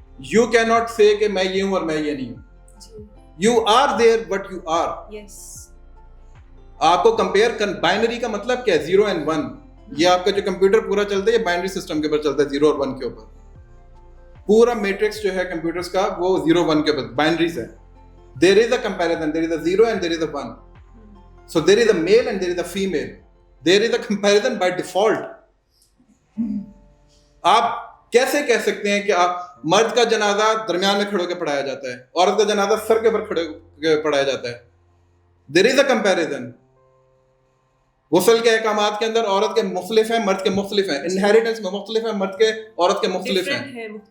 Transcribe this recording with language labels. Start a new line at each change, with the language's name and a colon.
English: you can not say
Urdu: کہ میں یہ ہوں اور میں یہ نہیں ہوں.
English: You are there but you are.
Urdu: آپ کو کمپیئر بائنری کا مطلب کیا ہے؟
English: 0 and 1.
Urdu: یہ آپ کا جو کمپیوٹر پورا چلتا ہے یہ بائنری سسٹم کے اوپر چلتا ہے, 0 اور 1 کے اوپر. پورا میٹرکس جو ہے کمپیوٹرز کا وہ 0 1 کے اوپر بائنریز ہے.
English: There is a comparison, there is a 0 and there is a 1. So there is a male and there is a female. There is a comparison by default.
Urdu: آپ کیسے کہہ سکتے ہیں کہ آپ مرد کا جنازہ درمیان میں کھڑے ہو کے پڑھایا جاتا ہے, عورت کا جنازہ سر کے اوپر کھڑے ہو کے پڑھایا جاتا ہے؟
English: There is a comparison.
Urdu: غسل کے احکامات کے اندر عورت کے مختلف ہیں, مرد کے مختلف ہیں. انہیریٹنس میں مختلف ہیں, مرد کے عورت کے مختلف ہیں.